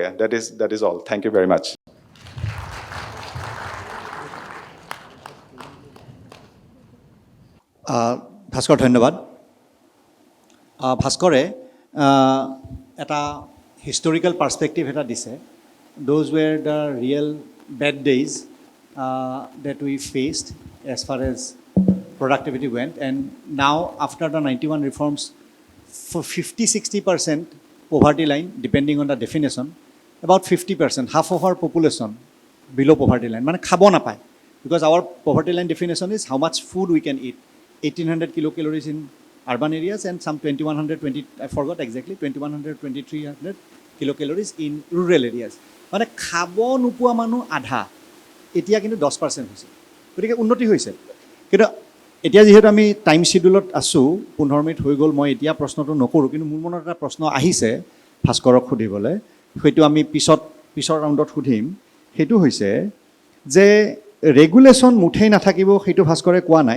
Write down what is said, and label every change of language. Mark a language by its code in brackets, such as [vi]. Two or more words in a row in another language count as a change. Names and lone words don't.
[en] That is all. Thank you very much. [as] ভাস্কৰ ধন্যবাদ। ভাস্কৰে এটা [en] historical perspective [as] এটা দিছে। [en] Those were the real bad days that we faced as far as productivity went. And now, after the 91 reforms, for 50-60% poverty line, depending on the definition, about 50%, half of our population below poverty line. [as] মানে খাব নাপায়, [en] because our poverty line definition is how much food we can eat. 1800 kilocalories in urban areas and some 2120, I forgot exactly, 2100, 2300 kilocalories in rural areas. [as] মানে খাব নোপোৱা মানুহ আধা, এতিয়া কিন্তু 10% হৈছে। গতিকে উন্নতি হৈছে। কিন্তু এতিয়া যিহেতু আমি [en] time scheduleত [as] আছোঁ, 15 মিনিট হৈ গ'ল, মই এতিয়া প্ৰশ্নটো নকৰোঁ, কিন্তু মোৰ মনত এটা প্ৰশ্ন আহিছে। ভাস্কৰক সুধিবলৈ, সেইটো আমি পিছৰ ৰাউণ্ডত সুধিম, সেইটো হৈছে যে ৰেগুলেশ্যন মুঠেই নাথাকিব সেইটো ভাস্কৰে কোৱা নাই।